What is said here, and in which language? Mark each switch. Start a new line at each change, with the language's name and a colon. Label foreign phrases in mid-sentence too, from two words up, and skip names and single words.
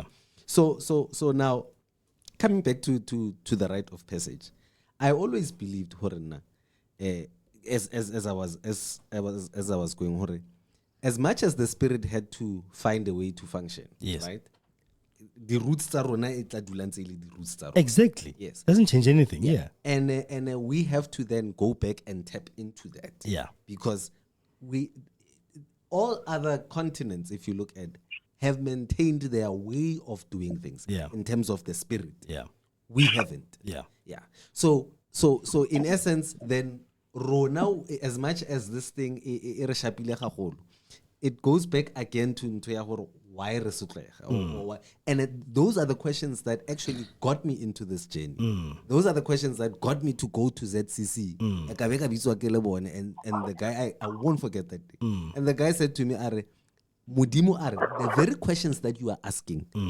English: So now, coming back to the rite of passage, I always believed Horena, as I was going Hore, as much as the spirit had to find a way to function, Yes. right? the roots
Southern Sotho: tsa rona e tla dula ntse e le di roots tsa rona.
English: Exactly. Yes. Doesn't change anything. Yeah. And we have to then go back and tap into that. Yeah. Because all other continents, if you look at, have maintained their way of doing things. Yeah. In terms of the spirit. Yeah. We haven't. Yeah. Yeah. So in essence, then rona, as much as this thing it goes back again to why
Southern Sotho: re sotlega,
English: or why, and those are the questions that actually got me into this journey. Those are the questions that got me to go to ZCC. And the guy, I won't forget that day. And the guy said to me, Mudimu are the very questions that you are asking.